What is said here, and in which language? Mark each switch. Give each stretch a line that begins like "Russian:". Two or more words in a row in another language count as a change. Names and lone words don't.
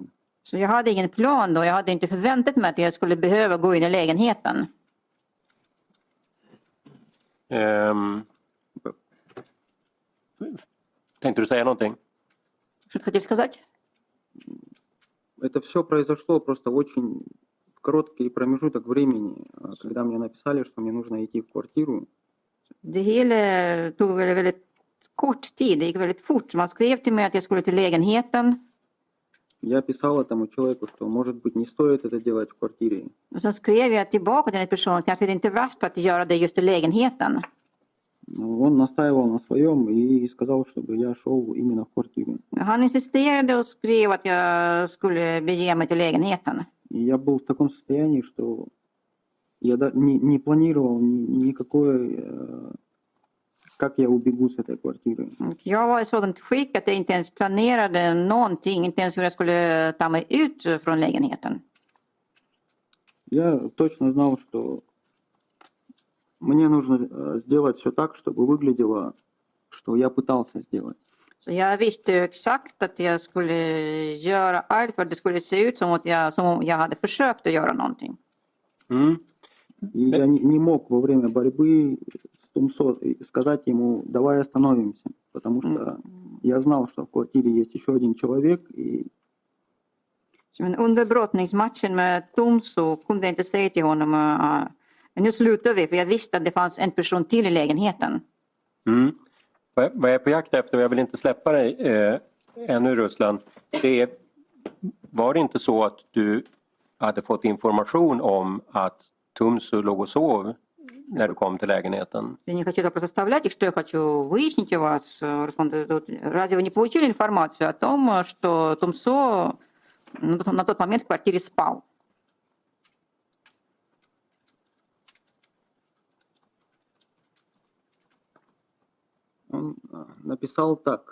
Swedish: Så jag hade ingen plan då, jag hade inte förväntat mig att jag skulle behöva gå in i lägenheten. Tänkte du säga någonting?
Russian: Что ты хотел сказать? Это все произошло просто в очень короткий промежуток времени, когда мне написали, что мне нужно идти в квартиру.
Swedish: Det hela tog väldigt kort tid, det gick väldigt fort. Man skrev till mig att jag skulle till lägenheten.
Russian: Я писал этому человеку, что, может быть, не стоит это делать в квартире.
Swedish: Och så skrev jag tillbaka till den personen, kanske det inte är värt att göra det just i lägenheten.
Russian: Он настаивал на своем и сказал, чтобы я шел именно в квартиру.
Swedish: Han insisterade och skrev att jag skulle bege mig till lägenheten.
Russian: И я был в таком состоянии, что я не планировал никакой, как я убегу с этой квартиры.
Swedish: Jag var i sådant skick att jag inte ens planerade någonting, inte ens hur jag skulle ta mig ut från lägenheten.
Russian: Я точно знал, что мне нужно сделать все так, чтобы выглядело, что я pытался сделать.
Swedish: Så jag visste ju exakt att jag skulle göra allt för att det skulle se ut som om jag hade försökt att göra någonting. Mm.
Russian: И я не мог во время борьбы с Тумсо сказать ему, давай остановимся, потому что я знал, что в квартире есть еще один человек, и
Swedish: Men under brottningsmatchen med Tomso kunde jag inte säga till honom nu slutar vi, för jag visste att det fanns en person till i lägenheten. Mm. Vad jag är på jakt efter, och jag vill inte släppa dig ännu Ruslan, var det inte så att du hade fått information om att Tumsu låg och sov när du kom till lägenheten?
Russian: Я не хочу это просто оставлять, и что я хочу выяснить у вас, Руслан, разве вы не получили информацию о том, что Тумсо на тот момент в квартире спал? он написал так.